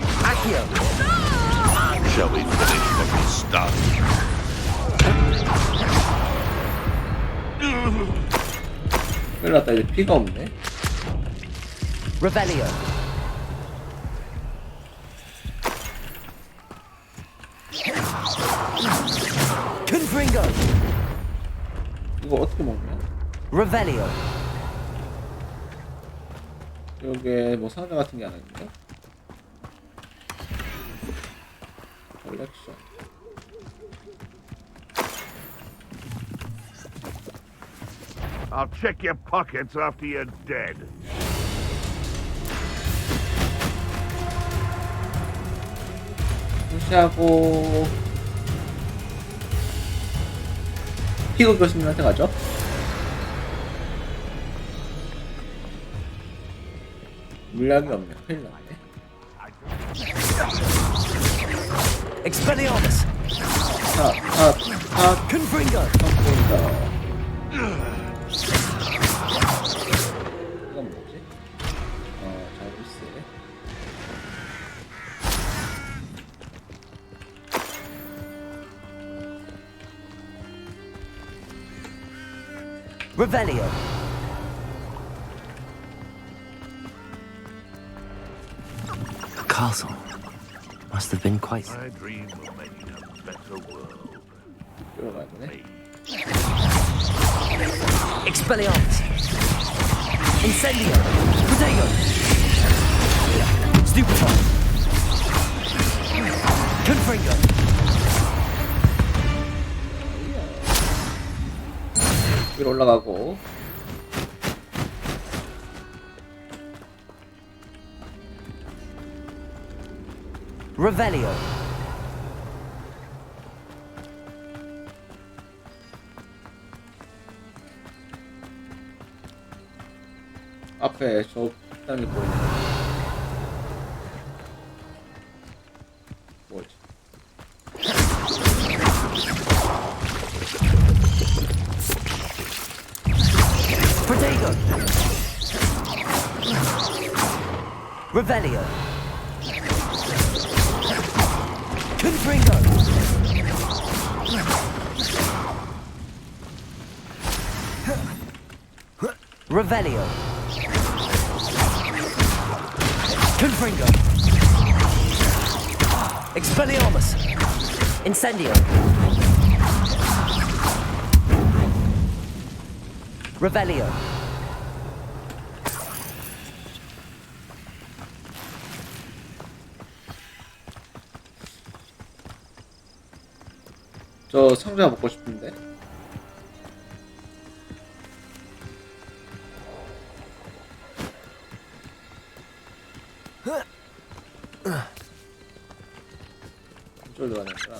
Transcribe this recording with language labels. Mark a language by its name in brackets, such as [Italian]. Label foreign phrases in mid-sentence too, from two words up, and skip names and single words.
[Korean] Accio. [English] Shall we finish what we started? [Korean] 큰일 났다. 이제 피가 없네. Revelio. Confringo. 이거 어떻게 먹냐? Revelio. 여기에 뭐 상자 같은 게 하나 있는데? 컬렉션. [English] I'll check your pockets after you're dead. [Korean] 무시하고 피그 교수님한테 가죠. 물약이 없네. 큰일 났네. Expelliarmus. Confringo. 이건 뭐지? 자부스. Revelio. [English] The castle must have been quite. I dream of making a better world. [Korean] Expelliarmus. Incendio. Protego. Stupefy. Confringo. 위로 올라가고. Revelio. 앞에 저 땅이 보이네. 뭐지? Protego. Revelio. Confringo. Revelio. Confringo. Expelliarmus. Incendio. Revelio. 저 상자 먹고 싶은데. 이쪽으로 가니까.